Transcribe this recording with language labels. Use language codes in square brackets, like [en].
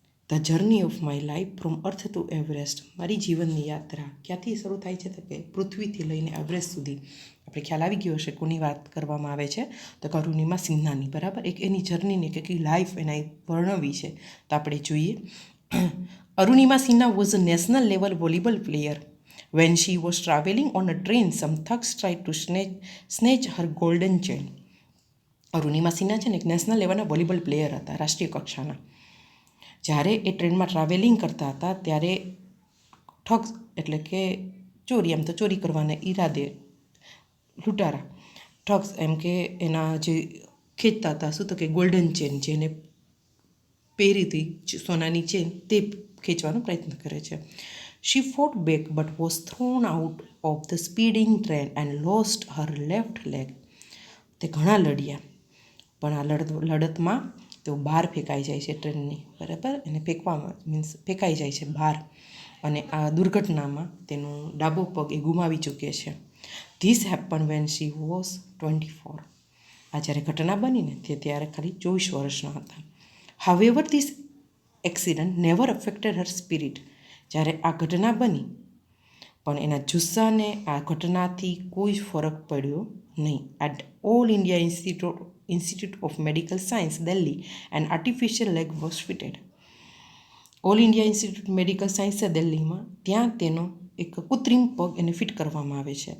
[en] The journey of my life from earth to Everest. [gu] મારી જીવનની યાત્રા ક્યાંથી શરૂ થાય છે તો કે પૃથ્વીથી લઈને એવરેસ્ટ સુધી. આપણે ખ્યાલ આવી ગયો હશે કોની વાત કરવામાં આવે છે તો અરુણિમા સિન્હાની. બરાબર, એક એની જર્નીની કે લાઈફ એના વર્ણવી છે. તો આપણે જોઈએ. [en] Arunima Sinha was a national level volleyball player. When she was traveling on a train, some thugs tried to snatch her golden chain. [gu] Arunima Sinha છે ને એક નેશનલ લેવલના વોલીબોલ પ્લેયર હતા, રાષ્ટ્રીય કક્ષાના. જ્યારે એ ટ્રેનમાં ટ્રાવેલિંગ કરતા હતા ત્યારે ઠગ્સ એટલે કે ચોરી, એમ તો ચોરી કરવાના ઈરાદે લૂંટારા ઠગ્સ એમ કે એના જે ખેંચતા હતા શું તો કે ગોલ્ડન ચેન, જેને પહેરી હતી સોનાની ચેન, તે ખેંચવાનો પ્રયત્ન કરે છે. [en] She fought back but was thrown out of the speeding train and lost her left leg. [gu] તે ઘણા લડ્યા પણ આ લડતમાં તેઓ બહાર ફેંકાઈ જાય છે ટ્રેનની. બરાબર, એને ફેંકવામાં મીન્સ ફેંકાઈ જાય છે બહાર, અને આ દુર્ઘટનામાં તેનો ડાબો પગ એ ગુમાવી ચૂકે છે. [en] This happen when she was 24. [gu] આ જ્યારે ઘટના બનીને તે ત્યારે ખાલી 24 વર્ષના હતા. [en] However, this accident never affected her spirit. [gu] જ્યારે આ ઘટના બની પણ એના જુસ્સાને આ ઘટનાથી કોઈ ફરક પડ્યો નહીં. [en] At all India institute of medical science Delhi and artificial leg was fitted. [gu] All India institute medical science છે દિલ્હીમાં, ત્યાં તેનો એક કૃત્રિમ પગ એને ફિટ કરવામાં આવે છે.